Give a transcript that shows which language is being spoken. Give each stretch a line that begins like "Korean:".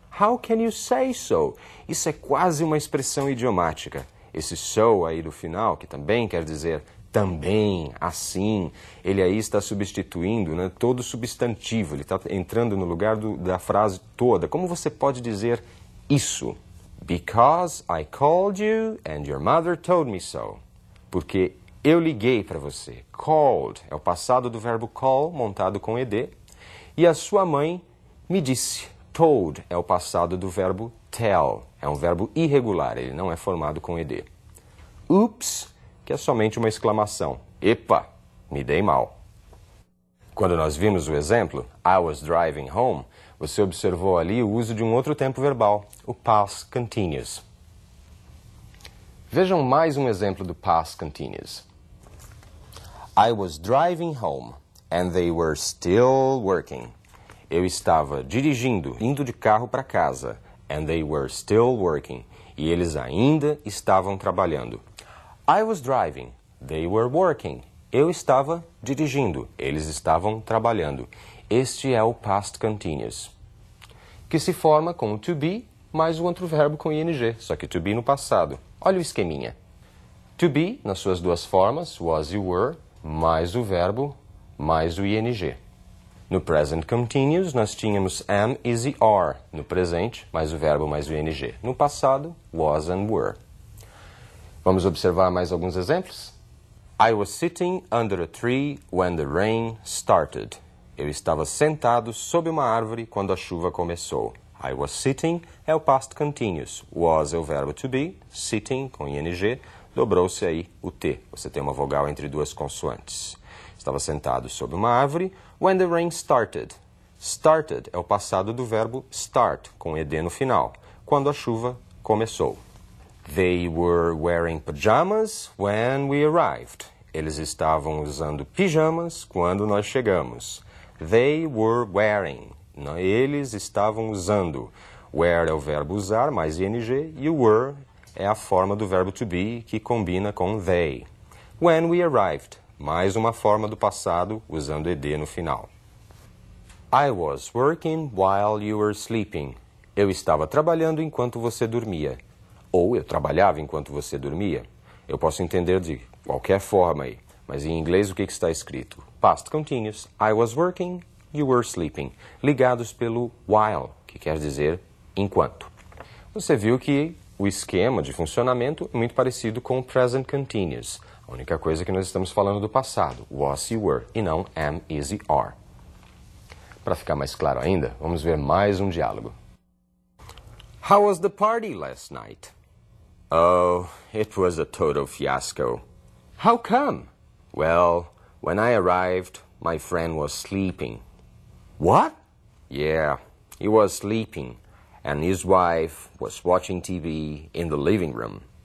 English: How can you say so?
Portuguese: Isso é quase uma expressão idiomática. Esse so aí do final, que também quer dizer também, assim, ele aí está substituindo, né, todo substantivo, ele está entrando no lugar da frase toda. Como você pode dizer isso?
English: Because I called you and your mother told me so.
Portuguese: Porque eu liguei para você. Called é o passado do verbo call, montado com ed. E a sua mãe me disse. Told é o passado do verbo tell. É um verbo irregular, ele não é formado com ed. Oops, que é somente uma exclamação. Epa, me dei mal. Quando nós vimos o exemplo,
English: I was driving home,
Portuguese: você observou ali o uso de um outro tempo verbal, o past continuous. Vejam mais um exemplo do past continuous.
English: I was driving home and they were still working.
Portuguese: Eu estava dirigindo, indo de carro para casa.
English: And they were still working.
Portuguese: E eles ainda estavam trabalhando.
English: I was driving. They were working.
Portuguese: Eu estava dirigindo. Eles estavam trabalhando. Este é o past continuous, que se forma com o to be mais o outro verbo com ing, só que to be no passado. Olha o esqueminha. To be, nas suas duas formas, was e were, mais o verbo, mais o ing. No present continuous, nós tínhamos am, is e are. No presente, mais o verbo, mais o ing. No passado,
English: was and were.
Portuguese: Vamos observar mais alguns exemplos?
English: I was sitting under a tree when the rain started.
Portuguese: Eu estava sentado sob uma árvore quando a chuva começou.
English: I was sitting
Portuguese: é o past continuous. Was é o verbo to be. Sitting, com ing, dobrou-se aí o T. Você tem uma vogal entre duas consoantes. Estava sentado sob uma árvore
English: when the rain started.
Portuguese: Started é o passado do verbo start, com ed no final, quando a chuva começou.
English: They were wearing pajamas when we arrived.
Portuguese: Eles estavam usando pijamas quando nós chegamos.
English: They were wearing.
Portuguese: Eles estavam usando. Wear é o verbo usar, mais ing, e o were é a forma do verbo to be, que combina com they.
English: When we arrived.
Portuguese: mais uma forma do passado usando ed no final.
English: I was working while you were sleeping.
Portuguese: Eu estava trabalhando enquanto você dormia. Ou eu trabalhava enquanto você dormia. Eu posso entender de qualquer forma aí, mas em inglês o que está escrito? Past continuous.
English: I was working, you were sleeping.
Portuguese: Ligados pelo while, que quer dizer enquanto. Você viu que o esquema de funcionamento é muito parecido com o present continuous. A única coisa é que nós estamos falando do passado,
English: was, you were,
Portuguese: e não am, is e are. Para ficar mais claro ainda, vamos ver mais um diálogo.
English: How was the party last night? Oh, it was a total fiasco. How come? Well, when I arrived, my friend was sleeping. What? Yeah, he was sleeping, and his wife was watching TV in the living room.